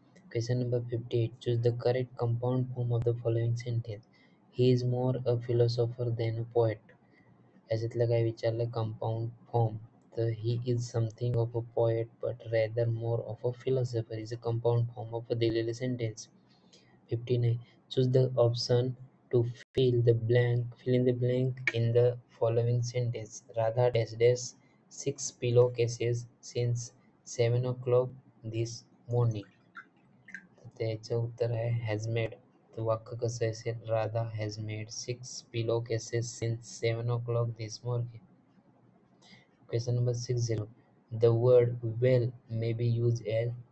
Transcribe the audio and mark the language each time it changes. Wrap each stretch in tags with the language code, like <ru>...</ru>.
<en>Question number 58. Choose the correct compound form of the following sentence. He is more a philosopher than a poet.</en> <mr>याच्यातलं काय विचारलं</mr> <en>Compound form. तर he is something of a poet but rather more of a philosopher is a compound form of a दिलेले sentence. 59. Choose the option to fill in the blank in the following sentence. Radha dash dash 6 pillowcases since 7 o'clock this morning.</en> <mr>तर त्याचं उत्तर आहे</mr> <en>Has made.</en> <mr>तर वाक्य कसं असेल</mr> <en>Radha has made 6 pillowcases since 7 o'clock this morning. Question number 60. The word well may be used as.</en>